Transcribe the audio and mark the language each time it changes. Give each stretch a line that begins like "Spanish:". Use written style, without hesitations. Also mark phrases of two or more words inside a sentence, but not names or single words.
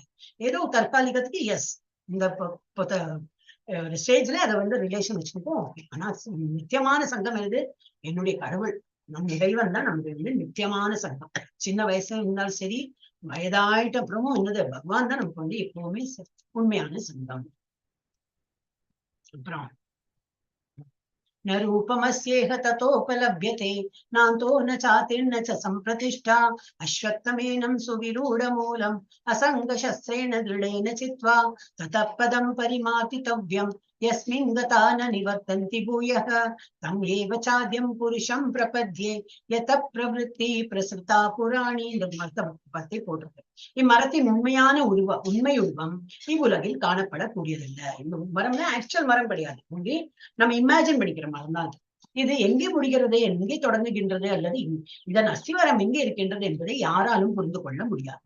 Tamil: ஏதோ தற்காலிகத்துக்கு எஸ், இந்த ஒரு ஸ்டேஜ்ல அதை வந்து ரிலேஷன் வச்சுக்கிட்டோம். ஆனா நித்தியமான சங்கம் எது, என்னுடைய கடவுள், நம் இறைவன் தான் நமக்கு வந்து நித்தியமான சங்கம். சின்ன வயசுல இருந்தாலும் சரி, வயதாயிட்ட அப்புறமும் என்னது, பகவான் தான் நமக்கு வந்து எப்பவுமே உண்மையான சங்கம்.
Sanskrit: அப்புறம் न रूपमस्येह ततोपलभ्यते नान्तो न चातिर्न च सम्प्रतिष्ठा अश्वत्थमेनं सुविरूढमूलम् असङ्गशस्त्रेण दृढेन चित्वा ततः पदं परिमार्तितव्यम् यस्मिन् गता न निवर्तन्ति भूयः तम् एव चाद्यं पुरुषं प्रपद्ये यतः प्रवृत्ति प्रसृता पुराणी.
Tamil: இந்த மரத்தை பத்தி போட்டிருக்கு. இம்மரத்தின் உண்மையான உண்மை உருவம் இவ்வுலகில் காணப்படக்கூடியதில்லை. இந்த மரம்னா ஆக்சுவல் மரம் கிடையாது, நம்ம இமேஜின் பண்ணிக்கிற மரம் தான். இது எங்கே முடிகிறது, எங்கே தொடங்குகின்றது, அல்லது இதன் அஸ்திவாரம் எங்கே இருக்கின்றது என்பதை யாராலும் புரிந்து கொள்ள முடியாது.